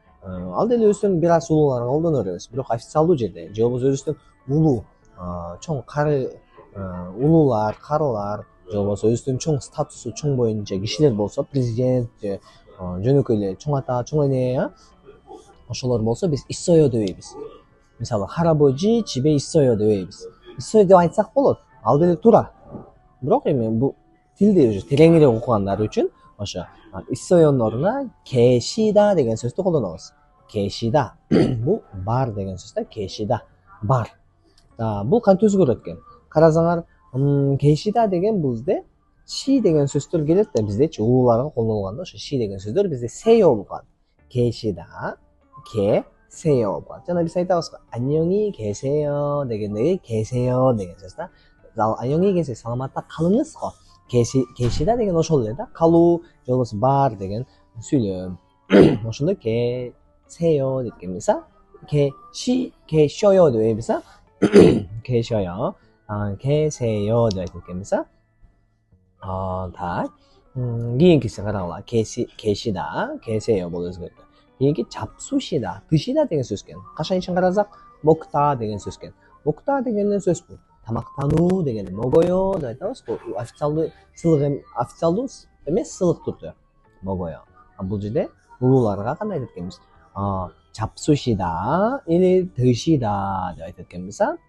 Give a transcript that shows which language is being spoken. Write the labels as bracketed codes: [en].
[ky] Ал деле өзүнүн бир аз улууларга колдоно беребиз. Бирок официалдуу жерде же болбосо өзүбүздүн улуу, чоң кары улуулар, карылар, же болбосо өзүнүн чоң статусу чоң боюнча кишилер болсо, президент же жөнөкөй эле чоң ата, чоң эне, ошолор болсо биз иссойо дебейбиз. Мисалы харабожи чибе иссойо дебейбиз. Иссойо деп айтсак болот. Ал деле туура. Бирок эми бул тилди уже тереңирээк окугандар үчүн ошо иссойонун ордуна кешида деген сөздү колдонобуз. Кешида. Бул бар деген сөз да, кешида. Бар. Бул кантип өзгөрөт экен? Карасаңар, кешида деген бул бизде ши деген сөздөр келет да, биздечи улууларга колдонулганда ошо ши деген сөздөр бизде сеё болуп калат. Кешида, ке, сеё болуп калат. Жана биз айтабыз го, [ko] 안녕히 계세요 [ky] дегендеги 계세요 деген сөз да. [ko] 안녕히 계세요, [ky] саламатта калыңыз го. Кешида деген ошол эле да, калуу, же болбосо бар деген сүйлөм. Ошондо [ko] 계세요 [ky] деп экенбиз, [ko] 계셔요 [ky] деп эйбиз, [ko] 계셔요, 계세요 [ky] деп айтып экенбиз. Так. кийинкиси карагыла. [ko] 계시다, 계세요 [ky] болуп өзгөрдү. кийинки [ko] 잡수시다, 드시다 [ky] деген сөз экен. Кашан ишин карасак, [ko] 먹다 [ky] деген сөз экен. [ko] 먹다 [ky] деген сөз бул. тамактануу деген [ko] 먹어요 [ky] деп айтабыз. Бул официалдуу сылык, официалдуу эмес сылык түрдө [ko] 먹어요. [ky] Бул жерде улууларга кандай айтып экенбиз? [ko] 잡수시다 или 드시다 [ky] деп айтып экенбиз.